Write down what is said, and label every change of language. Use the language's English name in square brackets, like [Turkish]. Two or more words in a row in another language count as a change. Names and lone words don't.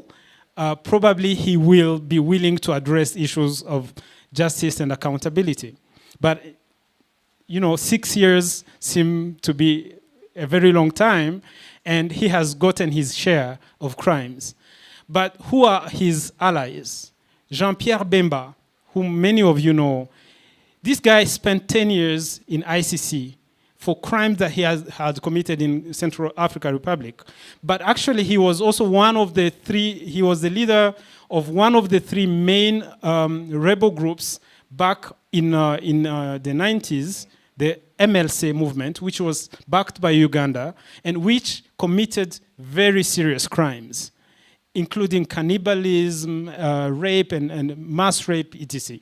[English] Probably he will be willing to address issues of justice and accountability. But, 6 years seem to be a very long time, and he has gotten his share of crimes. But who are his allies? Jean-Pierre Bemba, whom many of you know. This guy spent 10 years in ICC for crimes that he had committed in Central African Republic. But actually, he was also he was the leader of one of the three main rebel groups back in the 90s, the MLC movement, which was backed by Uganda, and which committed very serious crimes, including cannibalism, rape, and mass rape, etc.